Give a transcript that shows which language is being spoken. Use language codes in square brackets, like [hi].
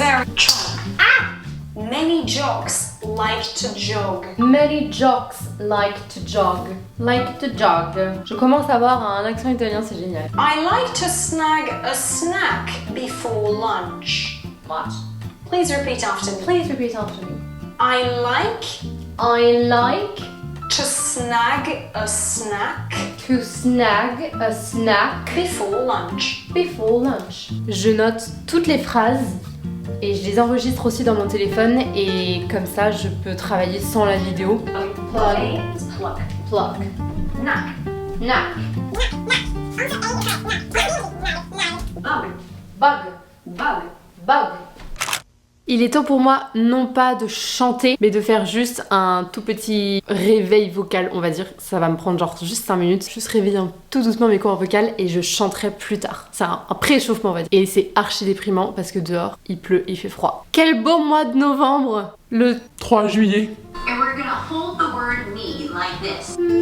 [en] are very Many jocks like to jog. Many jocks like to jog. Like to jog. [fr] Je commence à avoir un accent italien, c'est génial. [en] I like to snag a snack before lunch. What? Please repeat after me. Please repeat after me. I like I like to snag a snack to snag a snack before lunch. before lunch. [fr] Je note toutes les phrases et je les enregistre aussi dans mon téléphone et comme ça je peux travailler sans la vidéo. [en] Plug. Pluck. Pluck. Knack. Knack. Bug. Bug. Bug. Bug. [fr] Il est temps pour moi non pas de chanter mais de faire juste un tout petit réveil vocal, on va dire. Ça va me prendre genre juste 5 minutes. Juste réveiller tout doucement mes cordes vocales et je chanterai plus tard. C'est un pré-échauffement on va dire. Et c'est archi déprimant parce que dehors il pleut, il fait froid. Quel beau mois de novembre, le 3 juillet. [en] And we're gonna hold the word me like this.